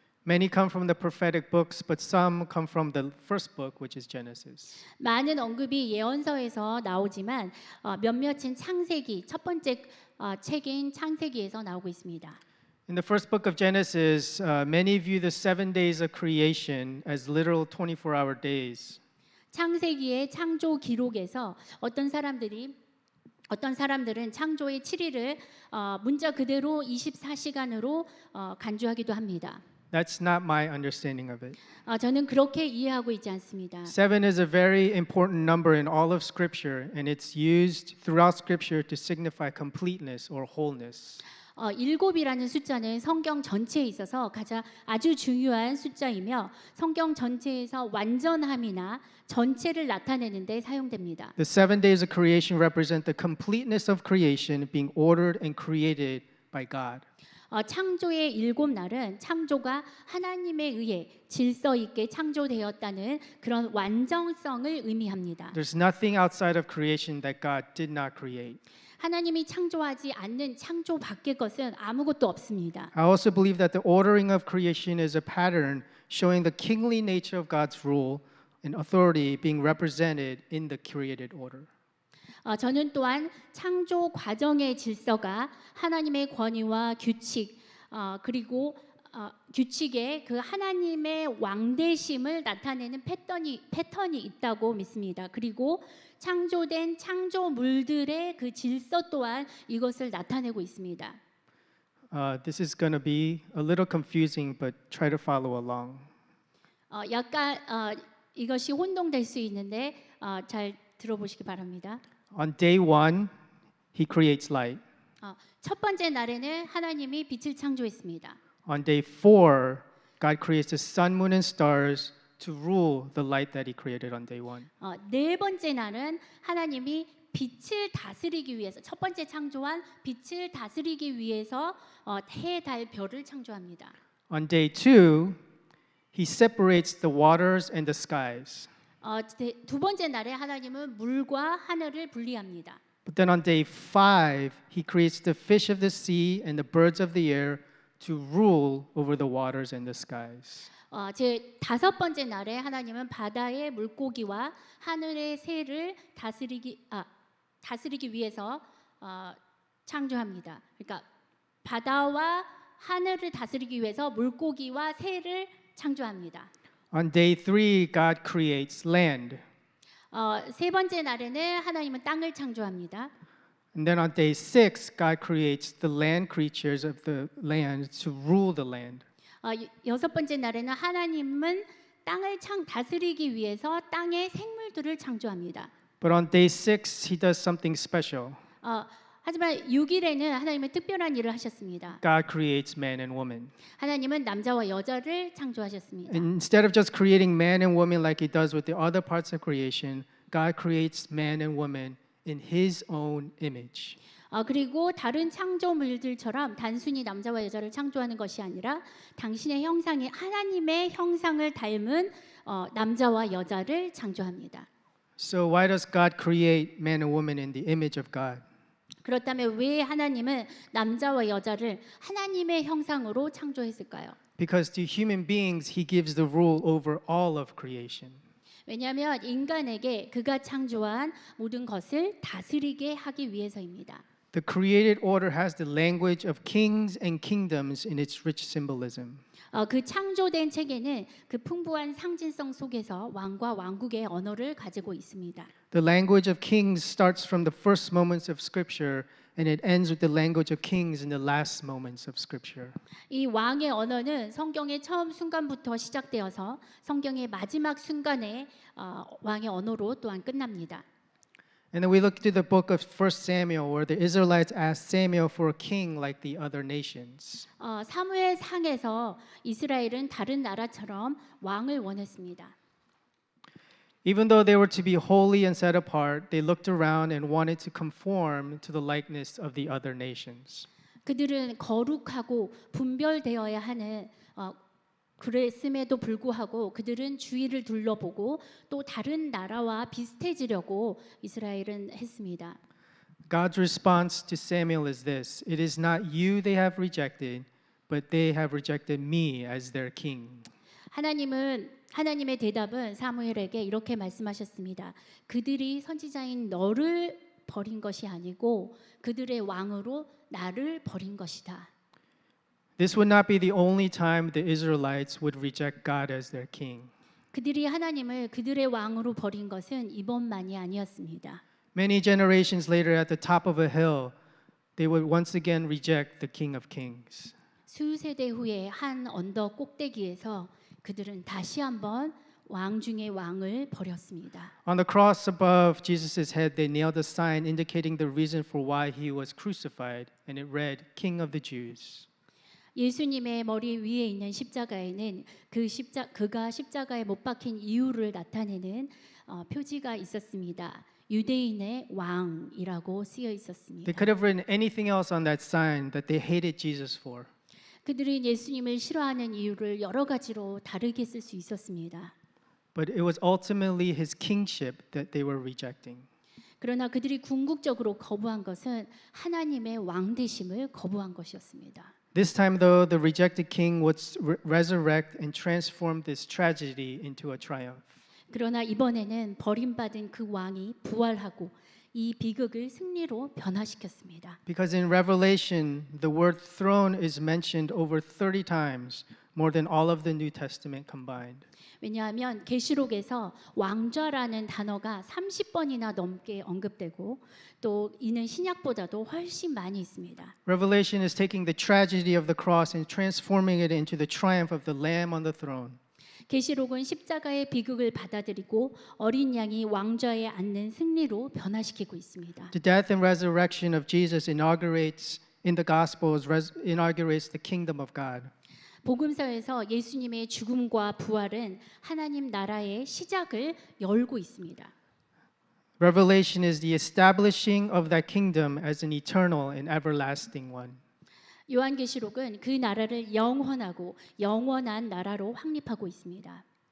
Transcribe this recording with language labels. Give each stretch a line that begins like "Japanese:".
English: Many come from the prophetic books, but some come from the first book, which is Genesis.
Korean: 많은 언급이 예언서에서 나오지만 몇몇은 창세기 첫 번째 책인 창세기에서 나오고 있습니다.
English: In the first book of Genesis, many view the 7 days of creation as literal 24-hour days.
Korean: 창세기의 창조 기록에서 어떤 사람들은 창조의 7일을 문자 그대로 24시간으로 간주하기도 합니다.
English: That's not my understanding of it.
Korean: 저는 그렇게 이해하고 있지 않습니다.
English: 7 is a very important number in all of Scripture, and it's used throughout Scripture to signify completeness or wholeness.
Korean: 7이라는 숫자는 성경 전체에 있어서 아주 중요한 숫자이며 성경 전체에서 완전함이나 전체를 나타내는 데 사용됩니다.
English: The 7 days of creation represent the completeness of creation being ordered and created by God.
Korean: 창조의 7날은 창조가 하나님에 의해 질서 있게 창조되었다는 그런 완전성을 의미합니다.
English: There's nothing outside of creation that God did not create.
Korean: 하나님이 창조하지 않는 창조 밖의 것은 아무것도 없습니다.
English: I also believe that the ordering of creation is a pattern showing the kingly nature of God's rule and authority being represented in the created order.
Korean: 저는 또한 창조 과정의 질서가 하나님의 권위와 규칙 그리고 규칙에 그 하나님의 왕대심을 나타내는 패턴이 있다고 믿습니다. 그리고 창조된 창조물들의 그 질서 또한 이것을 나타내고 있습니다.
English: This is going to be a little confusing, but try to follow along.
Korean: 약간 이것이 혼동될 수 있는데 잘 들어보시기 바랍니다.
English: On day 1, He creates light.
Korean: 첫 번째 날에는 하나님이 빛을 창조했습니다.
English: On day 4, God creates the sun, moon, and stars to rule the light that He created on day 1.
Korean: 네 번째 날은 하나님이 빛을 다스리기 위해서 첫 번째 창조한 빛을 다스리기 위해서 해, 달, 별을 창조합니다.
English: On day 2, He separates the waters and the skies.
Korean: 두 번째 날에 하나님은 물과 하늘을 분리합니다.
English: But then on day 5, He creates the fish of the sea and the birds of the air to rule over the waters and the skies.
Korean: 제 다섯 번째 날에 하나님은 바다의 물고기와 하늘의 새를 다스리기 위해서 창조합니다. 그러니까 바다와 하늘을 다스리기 위해서 물고기와 새를 창조합니다.
English: On day 3, God creates land.
Korean: 세 번째 날에는 하나님은 땅을 창조합니다.
English: And then on day 6, God creates the land creatures of the land to rule the land.
Korean: 여섯 번째 날에는 하나님은 땅을 다스리기 위해서 땅의 생물들을 창조합니다.
English: But on day 6, He does something special.
Korean: 하지만 6일에는 하나님은 특별한 일을 하셨습니다.
English: God creates man and woman.
Korean: 하나님은 남자와 여자를 창조하셨습니다.
English: And instead of just creating man and woman like He does with the other parts of creation, God creates man and woman in His own image.
Korean: 그리고 다른 창조물들처럼 단순히 남자와 여자를 창조하는 것이 아니라 당신의 형상이 하나님의 형상을 닮은 남자와 여자를 창조합니다.
English: So why does God create man and woman in the image of God?
Korean: 그렇다면 왜 하나님은 남자와 여자를 하나님의 형상으로 창조했을까요?
English: Because to human beings, He gives the rule over all of creation.
Korean: 왜냐하면 인간에게 그가 창조한 모든 것을 다스리게 하기 위해서입니다.
English: The created order has the language of kings and kingdoms in its rich symbolism.
Korean: 그 창조된 체계는 그 풍부한 상징성 속에서 왕과 왕국의 언어를 가지고 있습니다.
English: The language of kings starts from the first moments of Scripture, and it ends with the language of kings in the last moments of Scripture.
Korean: 이 왕의 언어는 성경의 처음 순간부터 시작되어서 성경의 마지막 순간에 왕의 언어로 또한 끝납니다.
English: And then we look to the book of 1 Samuel where the Israelites asked Samuel for a king like the other nations.
Korean: 사무엘상에서 이스라엘은 다른 나라처럼 왕을 원했습니다.
English: Even though they were to be holy and set apart, they looked around and wanted to conform to the likeness of the other nations.
Korean: 그들은 거룩하고 분별되어야 하는 그랬음에도 불구하고 그들은 주위를 둘러보고 또 다른 나라와 비슷해지려고 이스라엘은 했습니다.
English: God's response to Samuel is this: It is not you they have rejected, but they have rejected me as their king.
Korean: 하나님의 대답은 사무엘에게 이렇게 말씀하셨습니다. 그들이 선지자인 너를 버린 것이 아니고 그들의 왕으로 나를 버린 것이다.
English: This would not be the only time the Israelites would reject God as their king.
Korean: 그들이 하나님을 그들의 왕으로 버린 것은 이번만이 아니었습니다.
English: Many generations later, at the top of a hill, they would once again reject the King of Kings.
Korean: 수세대 후에 한 언덕 꼭대기에서 그들은 다시 한번 왕 중의 왕을 버렸습니다.
English: On the cross above Jesus' head, they nailed a sign indicating the reason for why he was crucified, and it read, King of the Jews.
Korean: 예수님의 머리 위에 있는 십자가에는 그가 십자가에 못 박힌 이유를 나타내는 표지가 있었습니다. 유대인의 왕이라고 쓰여 있었습니다.
English: They could have written anything else on that sign that they hated Jesus for.
Korean: 그들은 예수님을 싫어하는 이유를 여러 가지로 다르게 쓸 수 있었습니다.
English: But it was ultimately his kingship that they were rejecting.
Korean: 그러나 그들이 궁극적으로 거부한 것은 하나님의 왕 되심을 거부한 것이었습니다.
English: This time, though, the rejected king would resurrect and transform this tragedy into a triumph.
Korean: 그러나 이번에는 버림받은 그 왕이 부활하고 이 비극을 승리로 변화시켰습니다.
English: Because in Revelation, the word throne is mentioned over 30 times, more than all of the New Testament combined.
Korean: 왜냐하면 계시록에서 왕좌라는 단어가 30번이나 넘게 언급되고 또 이는 신약보다도 훨씬 많이 있습니다.
English: Revelation is taking the tragedy of the cross and transforming it into the triumph of the Lamb on the throne.
Korean: 계시록은 십자가의 비극을 받아들이고 어린 양이 왕좌에 앉는 승리로 변화시키고 있습니다.
English: The death and resurrection of Jesus inaugurates in the Gospels inaugurates the kingdom of God.
Korean: 복음서에서 예수님의 죽음과 부활은 하나님 나라의 시작을 열고 있습니다.
English: Revelation is the establishing of that kingdom as an eternal and everlasting one.
Korean: 요한계시록은 그 나라를 영원하고 영원한 나라로 확립하고 있습니다.